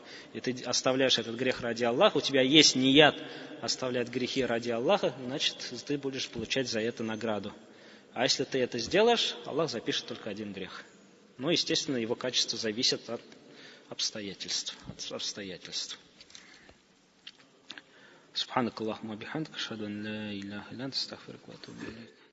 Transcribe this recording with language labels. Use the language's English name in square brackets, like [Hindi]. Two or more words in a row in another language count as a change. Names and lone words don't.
[Russian] И ты оставляешь этот грех ради Аллаха, у тебя есть ният оставлять грехи ради Аллаха, значит, ты будешь получать за это награду. А если ты это сделаешь, Аллах запишет только 1 грех. Но, естественно, его качество зависит от обстоятельств. [Arabic] سبحانك اللهم وبحمدك أشهد أن لا إله إلا أنت أستغفرك وأتوب إليك.